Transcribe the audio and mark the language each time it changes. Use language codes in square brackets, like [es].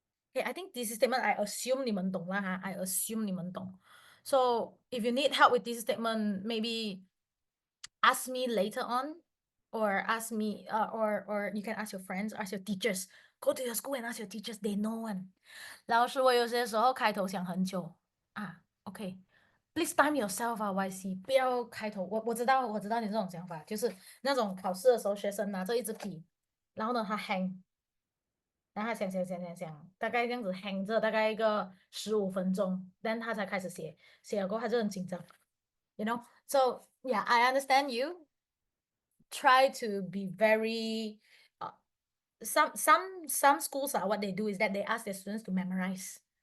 [en] Okay, I think this statement I assume [zh] 你们懂啦哈 [en] I assume [zh] 你们懂 [en] So if you need help with this statement, maybe ask me later on, or ask me or you can ask your friends, ask your teachers. Go to your school and ask your teachers, they know one. [zh] 老师，我有些时候开头想很久啊 [en] OK, please time yourself [zh] 啊 YC 不要开头我知道你这种想法，就是那种考试的时候学生拿着一支笔，然后呢他 hang，然后他想，大概这样子 hang 着大概一个15分钟，但他才开始写，写了过后他就很紧张 ， [en] you know. So yeah, I understand you. Try to be very. Some schools are what they do is that they ask their students to memorize.